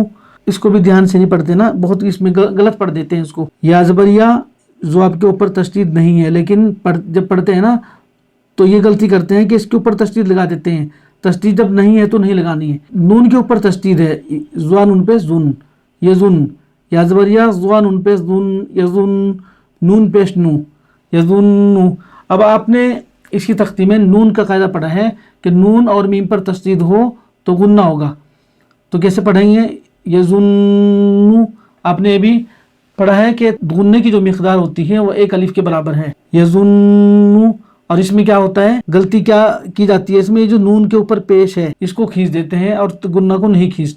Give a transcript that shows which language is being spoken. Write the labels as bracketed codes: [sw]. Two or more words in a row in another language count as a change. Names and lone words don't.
[ur] اس کو بھی دھیان سے نہیں پڑھتے نا، بہت اس میں غلط پڑھ دیتے ہیں اس کو۔ یا زبر یا، زواب کے اوپر تشدید نہیں ہے، لیکن جب پڑھتے ہیں نا تو یہ غلطی کرتے ہیں کہ اس کے اوپر تشدید لگا دیتے ہیں۔ تشدید جب نہیں ہے تو نہیں لگانی ہے۔ نون کے اوپر تشدید ہے، زوا نون پیش زن، یزن، یا زبر یا، زوا نون پیش زن، یزن، نون پیش نو، یزن۔ اب آپ نے اسکی تختی میں نون کا قاعدہ پڑھا ہے کہ نون اور میم پر تشدید ہو تو غنہ ہوگا. تو کیسے پڑھیں گے? یظنّ، آپنے ابھی پڑھا ہے کہ غنے کی جو مقدار ہوتی ہے وہ ایک الف کے برابر ہے، یظنّ. اور اسمیں کیا ہوتا ہے، غلطی کیا کی جاتی ہے اسمیں، جو نون کے اوپر پیش ہے اسکو کھینچ دیتے ہیں اور تو غنہ کو نہیں کھینچتے.